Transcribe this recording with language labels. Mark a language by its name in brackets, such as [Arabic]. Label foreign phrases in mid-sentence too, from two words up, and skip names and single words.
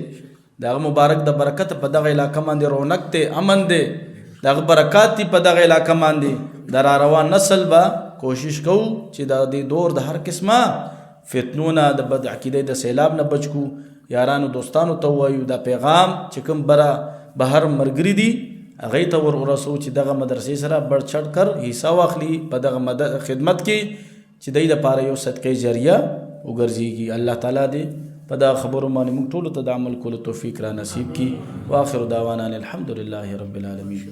[Pashto] دغه مبارک د برکت په دغه علاقه باندې رونق دی، امن دی، دغه برکات دی په دغه علاقه باندې. د را روان نسل به کوشش کوو چې د دې دور د هر قسمه فتنو نه، د بد عقیدې د سیلاب نه بچ کو. یارانو دوستانو ته ووایو دا پیغام چې کوم بهر مرګري دي هغوی ته ورسو چې دغه مدرسې سره [Urdu] بڑ چڑھ کر [Pashto] حصہ واخلي په دغه خدمت کې چې دوی دپاره یو صدقې جاریه وګرځېږي. الله تعالی دې په دغه خبرو باندې موږ ټولو ته د عمل کولو توفیق را نصیب کړي. [Arabic] واخر دعوانا الحمدلله رب العالمین.